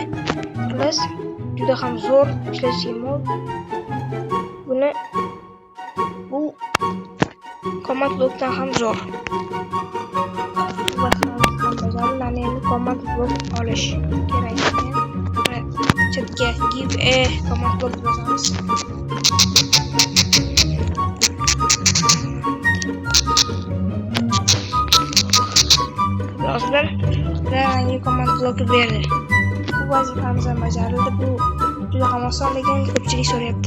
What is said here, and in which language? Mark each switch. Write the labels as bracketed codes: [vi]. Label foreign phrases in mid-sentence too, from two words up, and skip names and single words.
[uz] Xullas juda ham zo'r ishlashga mod. Buni bu [en] command blockdan [uz] ham zo'r. Endi [en] command block [uz] olish kerak ekan. Chatga [en] give a command block [uz] yozamiz. Yozdim va menga [en] command block [uz] berdi. Bu vazifamiz ham bajarildi. Bu juda ham oson, lekin ko'pchilik so'rayapti.